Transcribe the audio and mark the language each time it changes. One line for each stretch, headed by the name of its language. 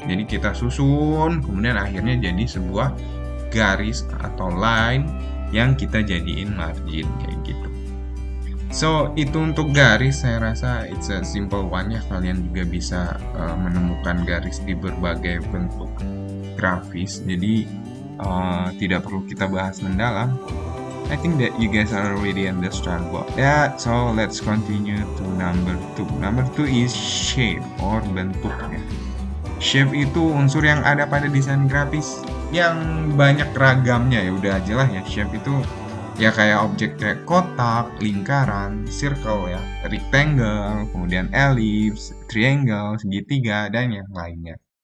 Indonesian: Jadi kita susun, kemudian akhirnya jadi sebuah garis atau line yang kita jadiin margin kayak gitu. So itu untuk garis, saya rasa it's a simple one ya. Kalian juga bisa menemukan garis di berbagai bentuk grafis. Jadi tidak perlu kita bahas mendalam.
English: I think that you guys are already understand about that. So let's continue to number 2. Number 2 is shape or
Indonesian: bentuk ya. Shape itu unsur yang ada pada desain grafis yang banyak ragamnya ya. Udah aja lah ya, shape itu ya kayak objek kayak kotak, lingkaran, circle ya, rectangle, kemudian ellipse, triangle, segitiga, dan yang lainnya.